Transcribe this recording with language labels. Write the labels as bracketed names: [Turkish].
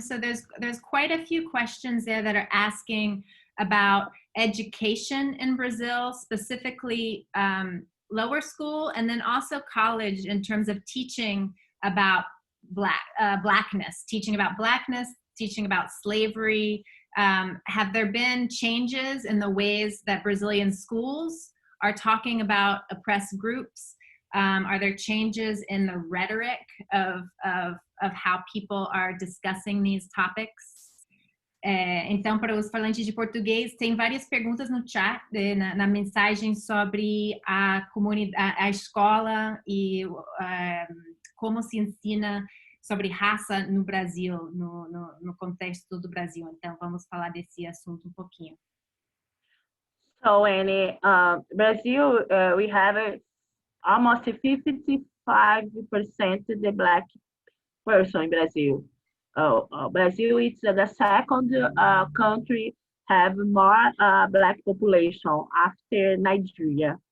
[English] So there's quite a few questions there that are asking about education in Brazil, specifically lower school, and then also college in terms of teaching about blackness, teaching about slavery. Have there been changes in the ways that Brazilian schools are talking about oppressed groups? Are there changes in the rhetoric of how people are discussing these topics? [Portuguese] Então, para os falantes de português, tem várias perguntas no chat, na mensagem sobre a comunidade, a escola e como se ensina sobre raça no Brasil, no contexto do Brasil. Então, vamos falar desse assunto um pouquinho. [English] So, in Brazil, we have almost 55% the Black person in Brazil. Brazil is the second country have more Black population after Nigeria.